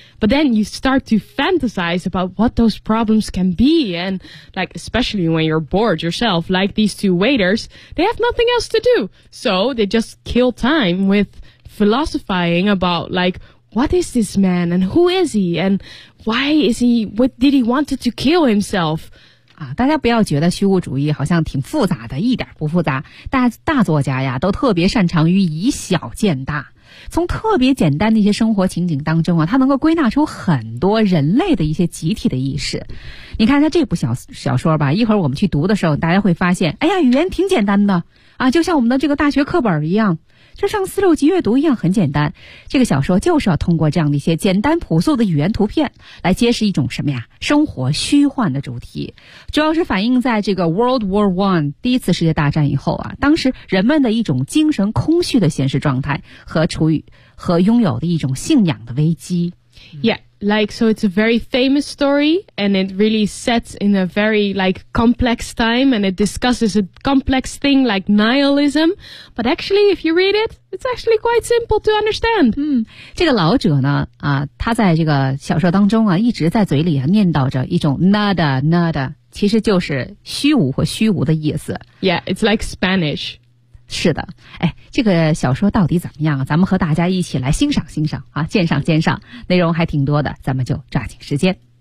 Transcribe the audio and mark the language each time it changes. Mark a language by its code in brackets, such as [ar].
[en] But then you start to fantasize about what those problems can be. And like, especially when you're bored yourself, like these two waiters, they have nothing else to do. So they just kill time with philosophizing about like,What is this man? And who is he? And why is he? What did he want to kill himself? [zh] 啊，大家不要觉得虚无主义好像挺复杂的，一点不复杂。大作家呀，都特别擅长于以小见大，从特别简单的一些生活情景当中啊，他能够归纳出很多人类的一些集体的意识。你看他这部小说吧，一会儿我们去读的时候，大家会发现，哎呀，语言挺简单的啊，就像我们的这个大学课本一样。就像四六级阅读一样很简单，这个小说就是要通过这样的一些简单朴素的语言图片来揭示一种什么呀，生活虚幻的主题。主要是反映在这个 World War One 第一次世界大战以后啊，当时人们的一种精神空虚的现实状态和处于和拥有的一种信仰的危机。 Yeah, [en] Like, so it's a very famous story, and it really sets in a very, like, complex time, and it discusses a complex thing like nihilism. But actually, if you read it, it's actually quite simple to understand. [zh] 嗯，这个老者呢，啊，他在这个小说当中啊，一直在嘴里啊念叨着一种 nada nada， 其实就是虚无或虚无的意思。 [en] Yeah, it's like Spanish. [zh] 是的，哎。这个小说到底怎么样？咱们和大家一起来欣赏欣赏啊，鉴赏鉴赏，内容还挺多的，咱们就抓紧时间。